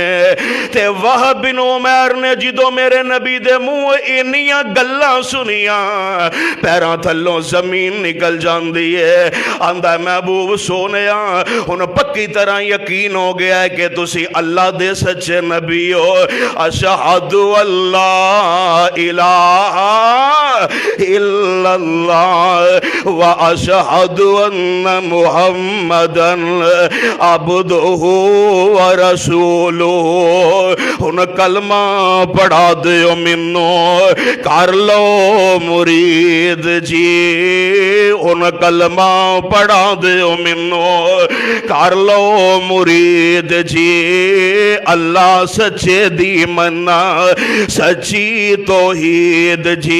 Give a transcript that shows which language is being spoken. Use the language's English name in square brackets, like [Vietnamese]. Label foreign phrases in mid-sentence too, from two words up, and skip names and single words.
[Punjabi] تے وہب بن عمیر نے جدوں میرے نبی دے منہ اینیاں گلاں سنیاں پیراں تھلوں زمین نکل جاندی ہے. آندا محبوب سوہنیا ہن پکی طرح یقین ہو گیا ہے کہ تسی اللہ دے سچے نبی ہو. [Arabic] أشهد أن لا إله إلا الله وأشهد أن محمدا عبده ورسوله. [Punjabi] ہن کلمہ پڑھا دیو مینوں کر لو مرید جی. ہن کلمہ پڑھا دیو مینوں کر لو مرید جی. اللہ سچے دی منا سچی توحید جی.